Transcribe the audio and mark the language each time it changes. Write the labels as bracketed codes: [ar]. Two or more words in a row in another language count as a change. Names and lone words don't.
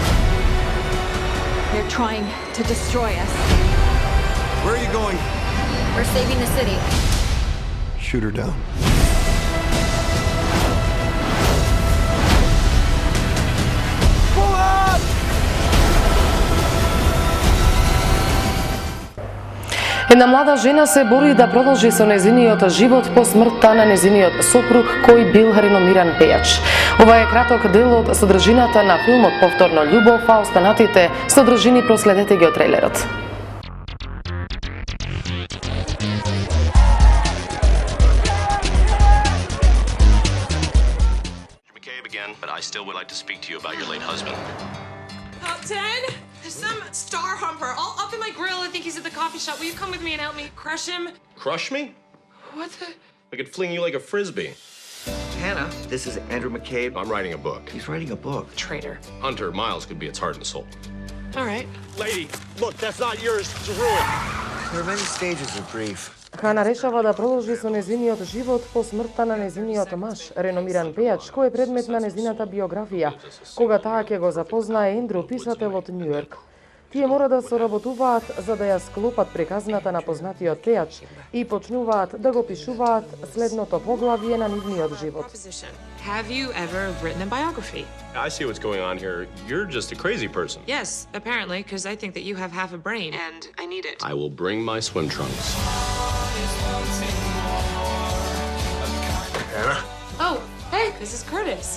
[en] They're trying to destroy us. Where are you going? We're saving the city. Shoot her down. Pull up! [mk] Една млада жена се бори да продолжи со незиниот живот по смртта на незиниот сопруг кој бил реномиран пејач. Ова е краток дел од содржината на филмот Повторно љубов, а останатите содржини проследете ги од трейлерот. [en] McCabe again, but I still would like to speak to you about your late husband. Ted, there's some star humper all up in my grill. I think he's at the coffee shop. Will you come with me and help me crush him? Crush me? What the? I could fling you like a frisbee. Hannah, this is Andrew McCabe. I'm writing a book. He's writing a book. Traitor. Hunter, Miles could be its heart and soul. All right. Lady, look, that's not yours. It's a ruin. There are many stages of grief. [mk] Хана решава да продолжи со незиниот живот по смртта на незиниот маж, реномиран пејач, кој е предмет на незината биографија. Кога таа ќе го запознае Ендру, писател од Њујорк. Тие мора да соработуваат за да ја склопат приказната на познатиот пејач и почнуваат да го пишуваат следното поглавје на нивниот живот. [en] Have you ever written a biography? I see what's going on here. You're just a crazy person. Yes, apparently, because I think that you have half a brain, and I need it. I will bring my swim trunks. Hannah? Oh, hey, this is Curtis.